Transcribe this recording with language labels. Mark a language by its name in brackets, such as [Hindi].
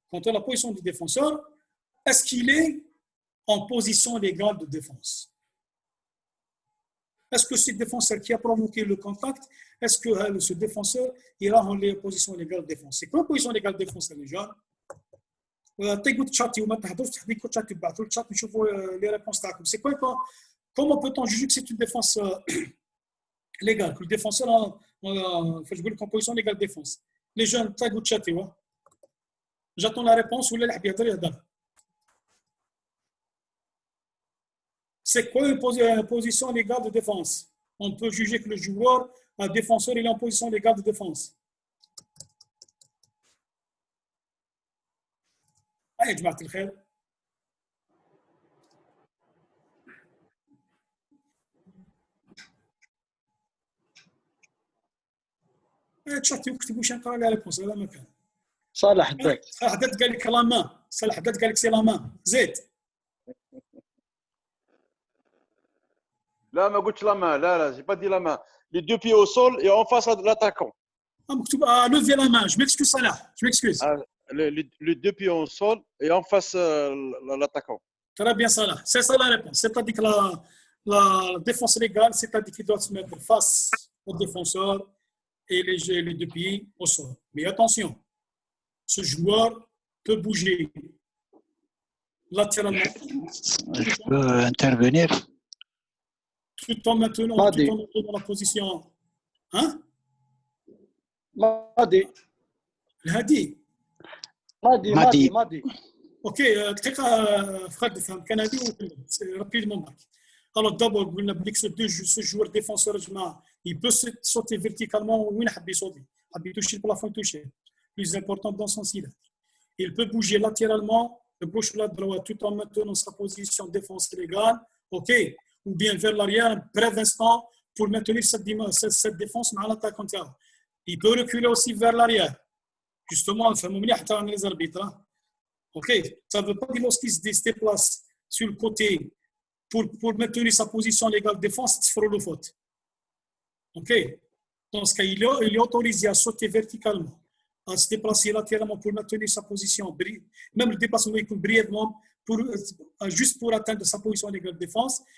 [French] Contrôler la position du défenseur. Est-ce qu'il est en position légale de défense? Est-ce que ce défenseur qui a provoqué le contact, est-ce que ce défenseur ira en position légale de défense? C'est quoi la position légale de défense, les gens? [Arabic] تقدروا تشاتي وما تهضروش تحديكوا تشاتي تبعثوا الشات نشوفوا لي ريبونس تاعكم. [French] C'est quoi comment peut-on juger que c'est une défense légale, que le défenseur [Arabic] فاش نقول لك [French] en position légale de défense? Les jeunes [Arabic] تقدروا تشاتيوا. [French] J'attends la réponse [Arabic] ولا اللاعب يهضر يهضر. [French] C'est quoi une position légale de défense? On peut juger que le joueur, un défenseur, il est en position légale de défense. [Arabic] يا جماعة الخير. تشاتي وكتبوا واش نقرا لها ريبونس هذا ما كان. صالح حداد. صالح حداد قال لك لا مان. صالح حداد قال لك سي لا مان. زيد. لا ما قلتش لا مان لا [French] j'ai pas dit la main. Les deux pieds au sol et en face de l'attaquant. [Arabic] مكتوب [French] lever la main. Je m'excuse Salah. Je m'excuse. Les deux pieds au sol et en face l'attaquant. Très bien Salah. C'est ça la réponse. C'est-à-dire que la défense légale, c'est-à-dire qu'il doit se mettre face au défenseur et les deux pieds au sol. Mais attention, ce joueur peut bouger latéralement. Je peux intervenir? Tout en maintenant la position. Hein? [Arabic] ماضي. الهادي. ماضي. اوكي دقيقه فقد فهم كان هادي رابيدمون معك. [French] Alors d'abord [Arabic] قلنا بليك [French] ce joueur défenseur [Arabic] جماعه [French] il peut sauter verticalement [Arabic] وين حب يصوتي. حب يتوشي البلافون touché. [French] Plus important dans son cylindre. Il peut bouger latéralement de gauche ou de droite tout en maintenant sa position de défense légale. OK? Ou bien vers l'arrière un bref instant pour maintenir cette défense مع l'attaquant. Il peut reculer aussi vers l'arrière. Justement, [Arabic] نفهموا مليح حتى عن [French] les arbitres. OK? Ça ne veut pas dire lorsqu'il se déplace sur le côté pour maintenir sa position légale de défense, il fera le faute. OK? Dans ce cas, il est autorisé à sauter verticalement, à se déplacer latéralement pour maintenir sa position, même le déplacement est brièvement, juste pour atteindre sa position légale de défense.